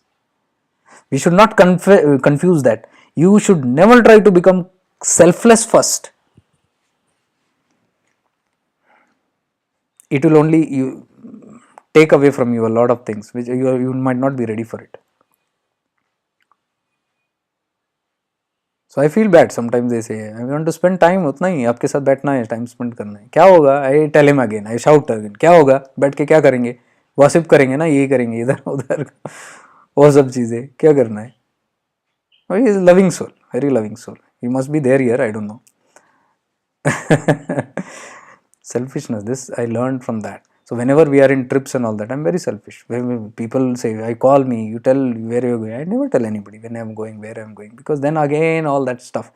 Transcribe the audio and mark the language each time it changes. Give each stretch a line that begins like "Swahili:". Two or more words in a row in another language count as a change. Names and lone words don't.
English: We should not confuse that. You should never try to become selfless first. It will only take away from you a lot of things which you might not be ready for it. So I feel bad. Sometimes they say, I want to spend time,
Hindi: उतना ही आपके साथ बैठना है,
English: time spend
Hindi: करना है. क्या होगा?
English: I tell him again, I shout again.
Hindi: क्या होगा? बैठ के क्या करेंगे? Gossip करेंगे ना, ये करेंगे इधर उधर, वो सब चीजें क्या करना है?
English: He is a loving soul, very loving soul. He must be there here, I don't know. Selfishness, this I learned from that. So whenever we are in trips and all that, I'm very selfish. When people say, I call me, you tell where you're going. I never tell anybody when I'm going, where I'm going. Because then again, all that stuff.